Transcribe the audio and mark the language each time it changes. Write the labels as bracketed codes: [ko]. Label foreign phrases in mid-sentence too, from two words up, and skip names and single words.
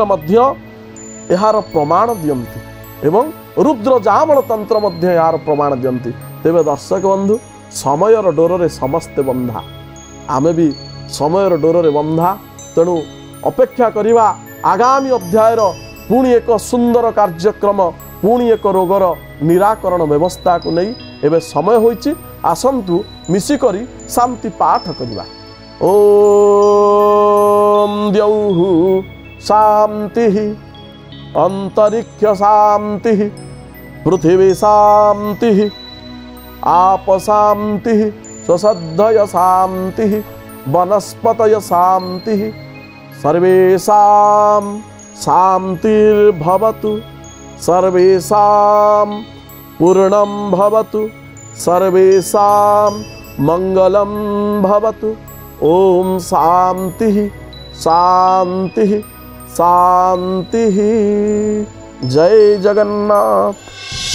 [or] ମଧ୍ୟ ଯାର ପ୍ରମାଣ ଦିଅନ୍ତି ଏବଂ ରୁଦ୍ର ଯାମଳ ତନ୍ତ୍ର ମଧ୍ୟ ଯାର ପ୍ରମାଣ ଦିଅନ୍ତି ତେବେ ଦର୍ଶକ ବନ୍ଧୁ ସମୟର ଡୋର ରେ ସମସ୍ତେ ବନ୍ଧା ଆମେ ଭି ସମୟର ଡୋର ରେ ବନ୍ଧା ତେଣୁ ଅପେକ୍ଷା କରିବା ଆଗାମୀ ଅଧ୍ୟାୟ ପୁଣି ଏକ ସୁନ୍ଦର କାର୍ଯ୍ୟକ୍ରମ ପୁଣି ଏକ ରୋଗର ନିରାକରଣ ବ୍ୟବସ୍ଥା କୁ ନେଇ ଏବଂ ସମୟ ହୋଇଛି ଆସନ୍ତୁ ମିଶିକରି ଶାନ୍ତି ପାଠ କରିବା [sa] ओम द्यौः शांति अंतरिक्ष शांति पृथिवी शांति आप शांति स्वसद्धय शांति वनस्पतय शांति सर्वेषां शांतिर्भवतु सर्वेषां पूर्णं भवतु सर्वेषां मंगलं भवतु ओम शांति शांति शांति जय जगन्नाथ।